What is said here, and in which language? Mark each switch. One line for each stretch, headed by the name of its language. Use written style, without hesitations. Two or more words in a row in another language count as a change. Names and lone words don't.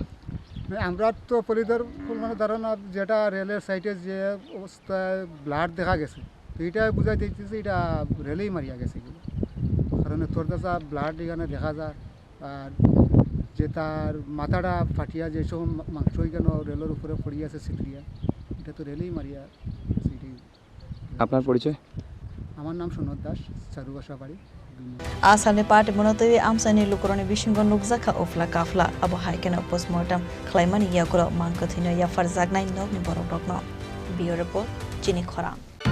Bangla: আমরা তো পরিকল্পনা ধারণা যেটা রেলের সাইডে যে অবস্থায় ব্লাড দেখা গেছে তো এটা বোঝাই দিতেছে এটা রেলেই মারিয়া গেছে এগুলো কারণ তোর কাছে ব্লাড এখানে দেখা যায় আর যে তার মাথাটা ফাটিয়া যেসব মাংস এখানে রেলের উপরে পড়িয়ে আছে সিটরিয়া এটা তো রেলেই মারিয়া সেটাই আপনার পরিচয় আমার নাম সনদ দাস চারুপাশা বাড়ি
Kok Borok: Asalne Patimung te Amchaini lukurone bishingo nukjakha ofla kafla abo haikeno postmortem khlaimani Yakulo Mankkwthwino ya Pherjagwi nogni borok rokno
English: Bureau report
Kok Borok: Chini Khorang